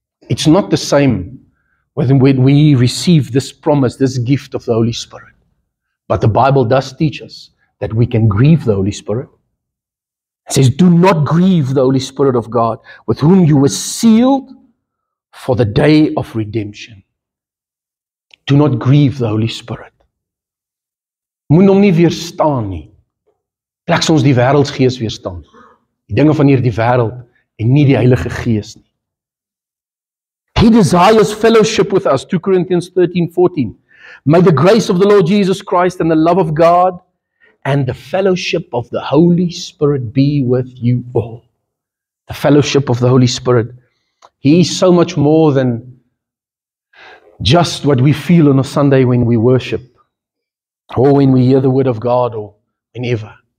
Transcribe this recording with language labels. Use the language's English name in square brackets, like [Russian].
[English] It's not the same when we receive this promise, this gift of the Holy Spirit. But the Bible does teach us that we can grieve the Holy Spirit. It says, do not grieve the Holy Spirit of God, with whom you were sealed for the day of redemption. Do not grieve the Holy Spirit. [Afrikaans] Moet hom nie weerstaan nie. Plek ons die wêreldsgees weerstaan. Die dinge van hierdie wêreld en nie die Heilige Gees nie. [English] He desires fellowship with us. 2 Corinthians 13:14. May the grace of the Lord Jesus Christ and the love of God and the fellowship of the Holy Spirit be with you all. The fellowship of the Holy Spirit. He is so much more than just what we feel on a Sunday when we worship, or when we hear the word of God, or whenever.